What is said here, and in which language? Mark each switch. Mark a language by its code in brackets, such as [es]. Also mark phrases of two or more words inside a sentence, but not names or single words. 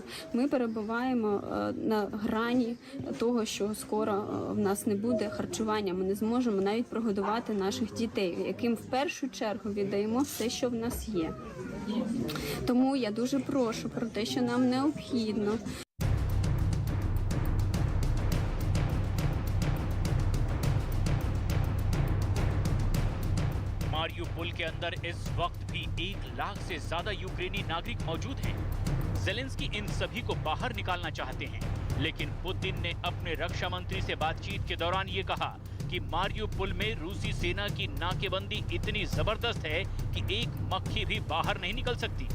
[uk] Ми перебуваємо на грані того, що скоро в нас не буде харчування. Ми не зможемо навіть прогодувати наших дітей, яким в першу чергу віддаємо все, що в нас є. Тому я дуже прошу про те, що нам необхідно. [hi] मारिउपोल के अंदर इस वक्त भी 1 लाख से ज्यादा यूक्रेनी नागरिक मौजूद हैं। ज़ेलेंस्की इन सभी को बाहर निकालना चाहते हैं, लेकिन पुतिन ने अपने रक्षा मंत्री से बातचीत के दौरान ये कहा कि मारिउपोल में रूसी सेना की नाकेबंदी इतनी जबरदस्त है कि एक मक्खी भी बाहर नहीं निकल सकती।